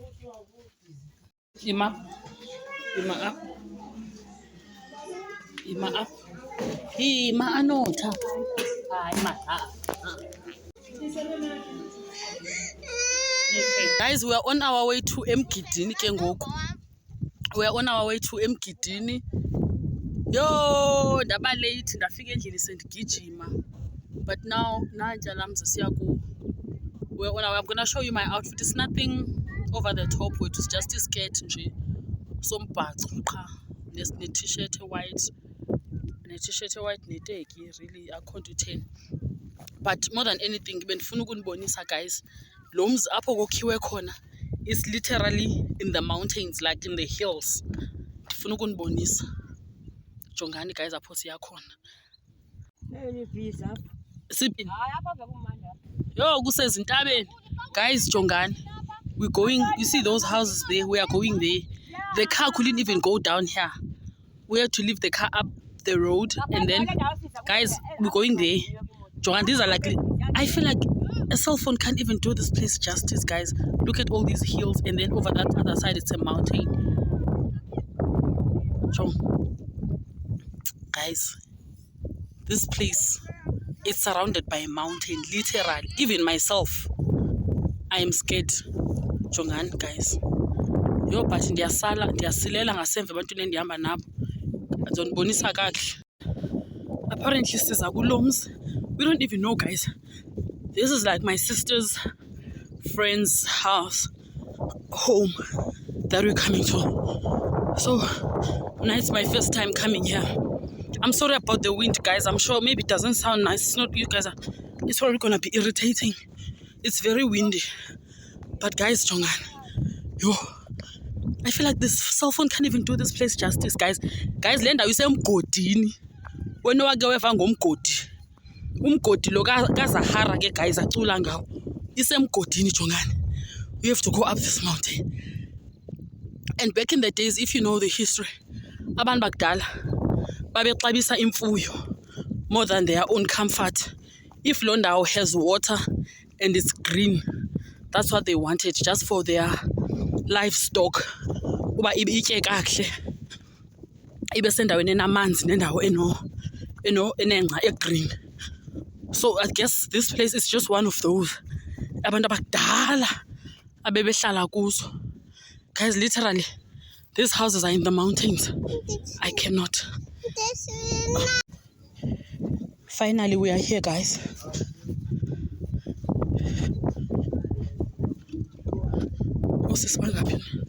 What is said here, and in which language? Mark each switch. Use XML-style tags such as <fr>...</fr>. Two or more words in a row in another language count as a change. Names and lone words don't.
<xh>Ima up. Ima anotha. Hayi ma.</xh> <en>Guys, we are on our way to</en> <xh>Emgidini ke ngoku.</xh> <en>We are on our way to Emgidini.</en> <xh>Yo, ndaba late ndafika endlini sendigijima.</xh> <en>But now</en> <xh>nanja lamza siya ku.</xh> <en>Well, I'm gonna show you my outfit. It's nothing over the top, which is just a skirt nje.</en> <xh>Sombhaco qha ne-t-shirt white. Ne-t-shirt white neteki really akho nto 10.</xh> <en>But more than anything</en> <xh>bendifuna ukunibonisa</xh> <en>guys.</en> <xh>Lo mzi apho kokhiwe khona</xh> <en>is literally in the mountains, like in the hills.</en> <xh>Ndifuna ukunibonisa. Jongani guys apho siya khona. Siphi? Yo, kusezintabeni. Guys, jongani.</xh> <en>We're going, you see those houses there? We are going there. The car couldn't even go down here. We had to leave the car up the road, and then, guys, we're going there. Johan, these are like, I feel like a cell phone can't even do this place justice, guys. Look at all these hills, and then over that other side, it's a mountain. Guys, this place is surrounded by a mountain, literally. Even myself, I am scared.</en> <xh>Jongan, guys. Yo, but ndiyasilela ngasemva ebantwini endihamba nabo. Azondibonisa kakuhle. Apparently, siza kulomzi.</xh> <en>We don't even know, guys. This is like my sister's friend's house, home that we're coming to. So now it's my first time coming here. I'm sorry about the wind, guys. I'm sure maybe it doesn't sound nice. It's not, you guys are, it's probably gonna be irritating. It's very windy. But guys, Jongan, yo, I feel like this cell phone can't even do this place justice, guys. Guys, Lenda, you say umgodini. When you go ever ngomgodi.</en> <xh>Umgodi lo kaZahara ke guys acula ngawo. Isemgodini Jongan.</xh> <en>We have to go up this mountain. And back in the days, if you know the history,</en> <xh>abantu bakudala babexabisa imfuyo</xh> <en>more than their own comfort. If Londao has water and it's green, that's what they wanted, just for their livestock.</en> <xh>Uba itye kakuhle. Ibe sendaweni enamanzi nendawo enengca green.</xh> <en>So I guess this place is just one of those.</en> <xh>Abantu abadala abebehlala kuzo.</xh> <en>Guys, literally, these houses are in the mountains. I cannot. Finally, we are here, guys. What's this one happening?</en>